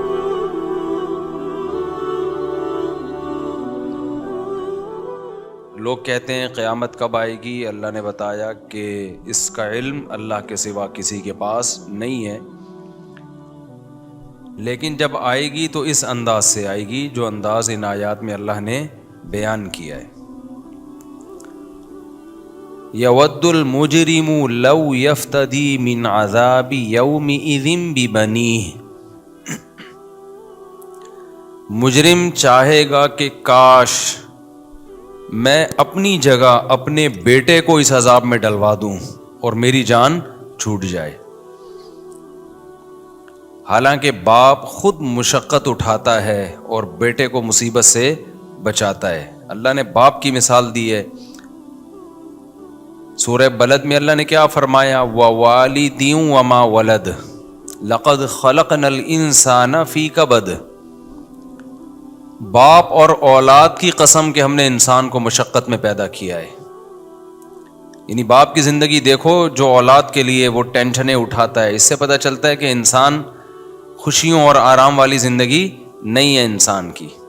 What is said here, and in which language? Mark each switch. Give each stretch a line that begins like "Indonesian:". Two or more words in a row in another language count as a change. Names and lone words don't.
Hindi: लोग कहते हैं क़यामत कब आएगी। अल्लाह ने बताया कि इसका इल्म अल्लाह के सिवा किसी के पास नहीं है, लेकिन जब आएगी तो इस अंदाज से आएगी जो अंदाज इन आयात में अल्लाह ने बयान किया है।
Arabic: يود المجرم لو يفتدي من عذاب يومئذ ببنيه.
Hindi: मुजरिम चाहेगा कि काश मैं अपनी जगह अपने बेटे को इस अजाब में डलवा दूं और मेरी जान छूट जाए। हालांकि बाप खुद मुशक्क़त उठाता है और बेटे को मुसीबत से बचाता है। अल्लाह ने बाप की मिसाल दी है। सूरह बलद में अल्लाह ने क्या फरमाया,
Arabic: ووالد وما ولد لقد خلقنا الإنسان في كبد.
Hindi: बाप और औलाद की कसम कि हमने इंसान को मुशक्क़त में पैदा किया है। यानी बाप की ज़िंदगी देखो जो औलाद के लिए वो टेंशनें उठाता है। इससे पता चलता है कि इंसान खुशियों और आराम वाली ज़िंदगी नहीं है इंसान की।